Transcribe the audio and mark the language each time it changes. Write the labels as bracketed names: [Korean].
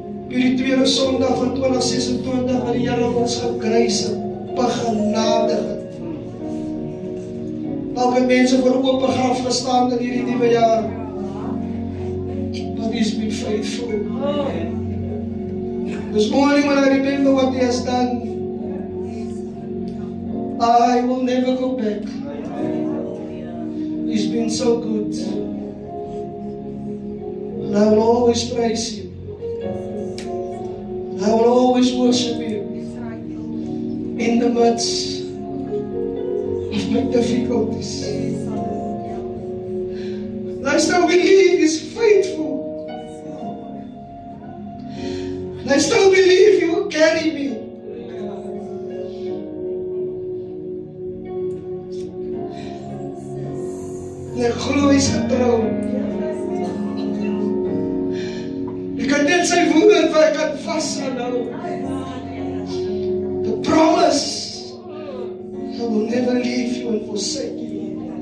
[Afrikaans] Hierdie tweede Sondag van 2026 wat die Here ons gegrace en begenadig het. Elke mense voor 'n oop graf gestaan in hierdie nuwe jaar. [English] But He's been faithful. This morning when I remember what He has done, I will never go back. He's been so good. And I will always praise Him. I will always worship Him in the midst of my difficulties. And I still believe He's faithful. And I still believe He will carry me. [Afrikaans] En ek glo Hy's getrou. Ek kan net sy woord waar ek kan vashou. [English] The promise, I will never leave you and forsake you.